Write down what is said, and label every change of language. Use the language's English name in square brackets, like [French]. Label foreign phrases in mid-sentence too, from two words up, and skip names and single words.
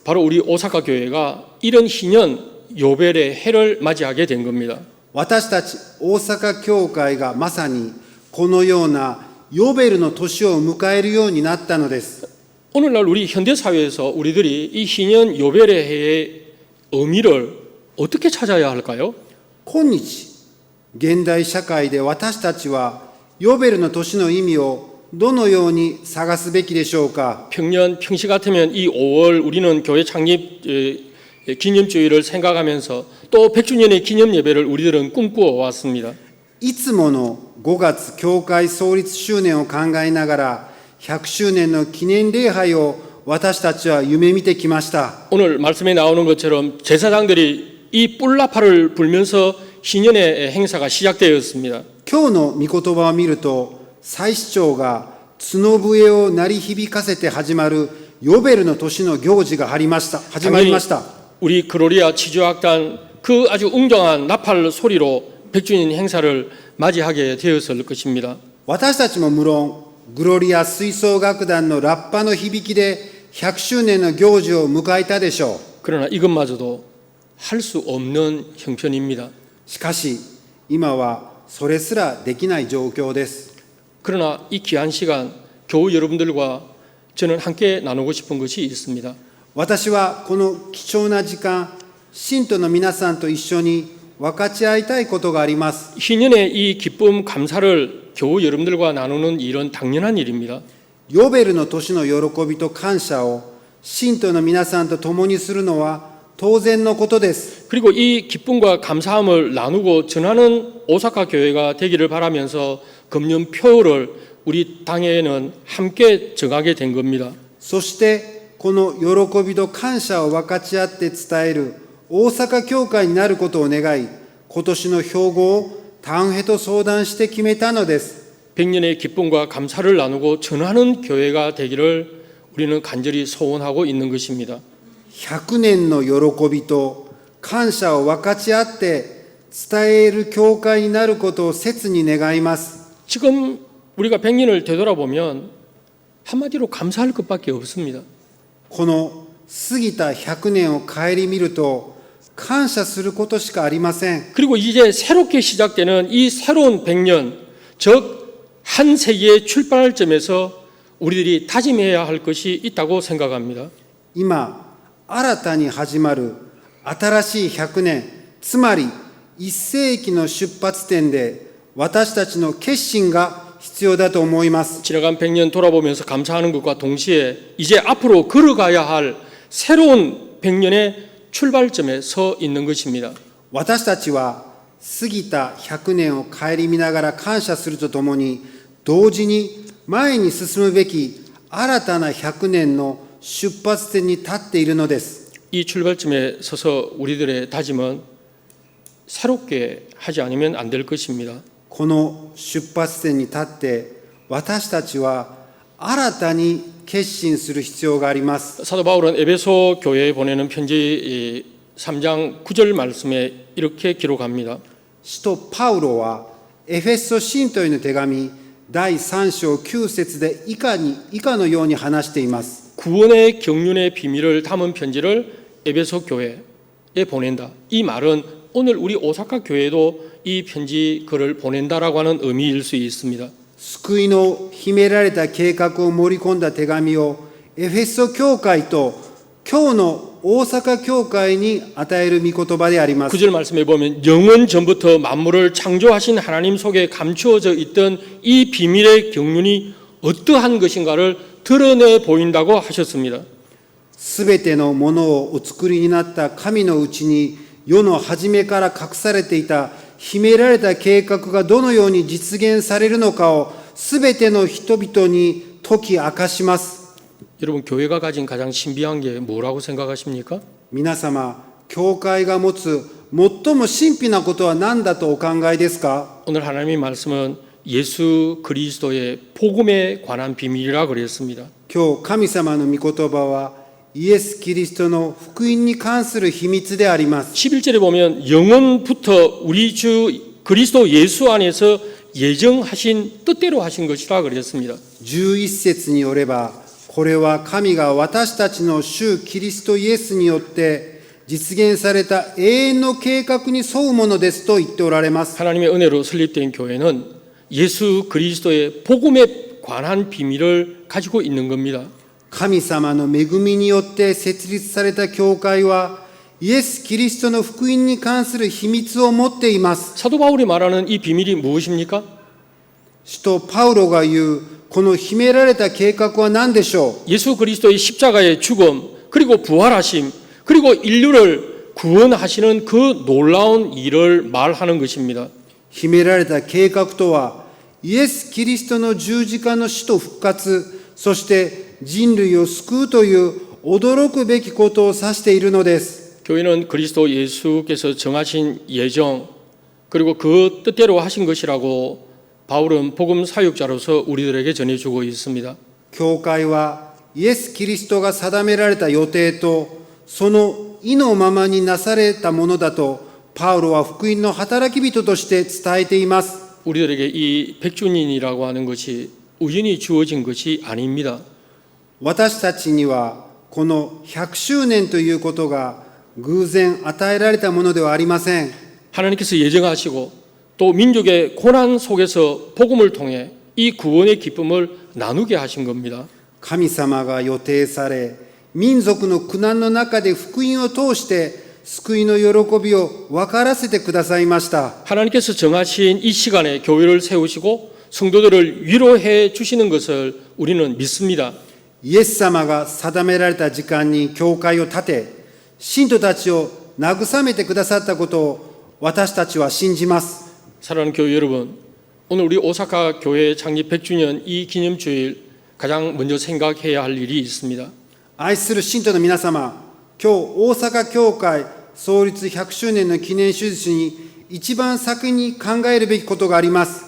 [Korean] 바로 우리 오사카 교회가 이런 희년 요벨의 해를 맞이하게 된 겁니다. [Japanese] 私たち大阪教会がまさにこのようなヨベルの年を迎えるようになったのです。 [Korean] 오늘날 우리 현대사회에서 우리들이 이 희년 요벨의 해의 의미를 어떻게 찾아야 할까요? [Japanese] 今日現代社会で私たちはヨベルの年の意味をどのように探すべきでしょうか。 [Korean] 평시 같으면 이 5월 우리는 교회 창립 기념주의를 생각하면서 또 100주년의 기념 예배를 우리들은 꿈꾸어 왔습니다. [Japanese] いつもの5月教会創立周年を考えながら100周年の記念礼拝を私たちは夢見てきました。 [Korean] 오늘 말씀에 나오는 것처럼 제사장들이 이 뿔나파를 불면서 신년의 행사가 시작되었습니다. [Japanese] 今日の御言葉を見ると、祭司長が角笛を鳴り響かせて始まるヨベルの年の行事が始まりました。 [Korean] 우리 그로리아 치주악단 그 아주 웅장한 나팔 소리로 100주년 행사를 맞이하게 되었을 것입니다. [Japanese] 私たちも無論、グロリア吹奏楽団のラッパの響きで100周年の行事を迎えたでしょう。 [Korean] 그러나 이것마저도 할 수 없는 형편입니다. [Japanese] しかし、今はそれすらできない状況です。 [Korean] 그러나 이 귀한 시간 교우 여러분들과 저는 함께 나누고 싶은 것이 있습니다. [Japanese] 私はこの貴重な時間、信徒の皆さんと一緒に分かち合いたいことがあります。 [Korean] 신년의 이 기쁨 감사를 교우 여러분들과 나누는 일은 당연한 일입니다. [Japanese] ヨベルの年の喜びと感謝を信徒の皆さんと共にするのは当然のことです。 [Korean] 그리고 이 기쁨과 감사함을 나누고 전하는 오사카 교회가 되기를 바라면서 금년 표를 우리 당회에는 함께 정하게 된 겁니다. [Japanese] そしてこの喜びと感謝を分かち合って伝える大阪教会になることを願い、今年の標語を単ヘと相談して決めたのです。 [Korean] 100년의 기쁨과 감사를 나누고 전하는 교회가 되기를 우리는 간절히 소원하고 있는 것입니다. [Japanese] 100 年の喜びと感謝を分かち合って伝える教会になることを切に願います。 [Korean] 지금 우리가 100년을 되돌아보면 한마디로 감사할 것밖에 없습니다. [Japanese] この過ぎた100年を顧みると感謝することしかありません。 [Korean] 그리고 이제 새롭게 시작되는 이 새로운 100년, 즉 한 세기의 출발점에서 우리들이 다짐해야 할 것이 있다고 생각합니다. [Japanese] 今新たに始まる新しい100年、つまり1世紀の出発点で私たちの決心が必要だと思います。 [Korean] 지나간 100년 돌아보면서 감사하는 것과 동시에 이제 앞으로 걸어가야 할 새로운 100년의 출발점에 서 있는 것입니다. [Japanese] 私たちは過ぎた100年を顧みながら感謝するとともに、同時に前に進むべき新たな100年の出発点に立っているのです。 [Korean] 이 출발점에 서서 우리들의 다짐은 새롭게 하지 않으면 안 될 것입니다. [Japanese] この出発点に立って私たちは新たに決心する必要があります。 [Korean] 사도 바울은 에베소 교회에 보내는 편지 3장 9절 말씀에 이렇게 기록합니다. [Japanese] 使徒パウロはエフェソ信徒への手紙第3章9節で以下のように話しています。 [Korean] 구원의 경륜의 비밀을 담은 편지를 에베소 교회에 보낸다. 이 말은 오늘 우리 오사카 교회도 이 편지 글을 보낸다라고 하는 의미일 수 있습니다. [Japanese] 救いの秘められた計画を盛り込んだ手紙をエフェソ教会と今日の大阪教会に与える御言葉であります。 [Korean] 9절 말씀에 보면 영원 전부터 만물을 창조하신 하나님 속에 감추어져 있던 이 비밀의 경륜이 어떠한 것인가를 드러내 보인다고 하셨습니다. [Japanese] すべてのものをお作りになった神のうちに世の初めから隠されていた秘められた計画がどのように実現されるのかをすべての人々に解き明かします。 [Korean] 여러분 교회가 가진 가장 신비한 게 뭐라고 생각하십니까? [Japanese] 皆様、教会が持つ最も神秘なことは何だとお考えですか？ [Korean] 오늘 하나님의 말씀은 예수 그리스도의 복음에 관한 비밀이라 그랬습니다. [Japanese] 今日神様の御言葉はイエス・キリストの福音に関する秘密であります。 [Korean] 11절에 보면 영원부터 우리 주 그리스도 예수 안에서 예정하신 뜻대로 하신 것이라 그랬습니다. [Japanese] 11 節によればこれは神が私たちの主キリストイエスによって実現された永遠の計画に沿うものですと言っておられます。 [Korean] 하나님의 은혜로 설립된 교회는 예수 그리스도의 복음에 관한 비밀을 가지고 있는 겁니다. [Japanese] 神様の恵みによって設立された教会はイエス・キリストの福音に関する秘密を持っています。 [Korean] 사도 바울이 말하는 이 비밀이 무엇입니까? [Japanese] 使徒パウロが言うこの秘められた計画は何でしょう。 [Korean] 예수 그리스도의 십자가의 죽음, 그리고 부활하심, 그리고 인류를 구원하시는 그 놀라운 일을 말하는 것입니다. [Japanese] 秘められた計画とは、イエス・キリストの十字架の死と復活、そして人類を救うという驚くべきことを指しているのです。 [Korean] 교회는 그리스도 예수께서 정하신 예정, 그리고 그 뜻대로 하신 것이라고 바울은 복음 사역자로서 우리들에게 전해주고 있습니다. [Japanese] 教会はイエス・キリストが定められた予定とその意のままになされたものだとパウロは福音の働き人として伝えています。 [Korean] 우리들에게 이 백주년이라고 하는 것이 우연히 주어진 것이 아닙니다. [Japanese] 私たちにはこの100周年ということが偶然与えられたものではありません。 [Korean] 하나님께서 예정하시고 또 민족의 고난 속에서 복음을 통해 이 구원의 기쁨을 나누게 하신 겁니다. [Japanese] 神様が予定され、民族の苦難の中で福音を通して救いの喜びを分からせてくださいました。 [Korean] 하나님께서 정하신 이 시간에 교회를 세우시고 성도들을 위로해 주시는 것을 우리는 믿습니다. [Japanese] イエス様が定められた時間に教会を建て、信徒たちを慰めてくださったことを私たちは信じます。 [Korean] 사랑하는 교회 여러분, 오늘 우리 오사카 교회 창립 100주년 이 기념주일 가장 먼저 생각해야 할 일이 있습니다. [Japanese] 愛する信徒の皆様、今日大阪教会創立100周年の記念手術に一番先に考えるべきことがあります。